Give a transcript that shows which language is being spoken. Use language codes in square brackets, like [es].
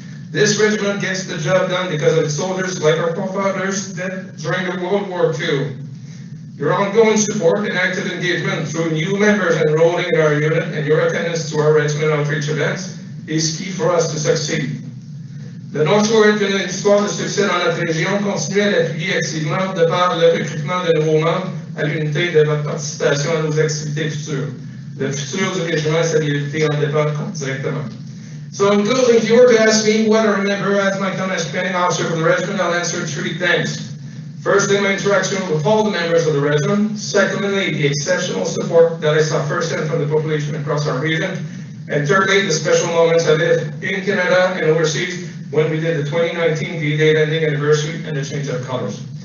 [en] This regiment gets the job done because of its soldiers like our forefathers did during the World War II. Your ongoing support and active engagement through new members enrolling in our unit and your attendance to our regiment outreach events is key for us to succeed. [fr] Le North Shore est une histoire de succès dans notre région. Continuez à l'appuyer activement de par le recrutement de nouveaux membres à l'unité de votre participation à nos activités futures. Le futur du régiment et sa viabilité en dépendent directement. [en] So in closing, if you were to ask me what I remember as my time as commanding officer for the regiment, I'll answer three things. Firstly, my interaction with all the members of the regiment. Secondly, the exceptional support that I saw firsthand from the population across our region. And thirdly, the special moments I lived in Canada and overseas when we did the 2019 D-Day landing anniversary and the change of colors.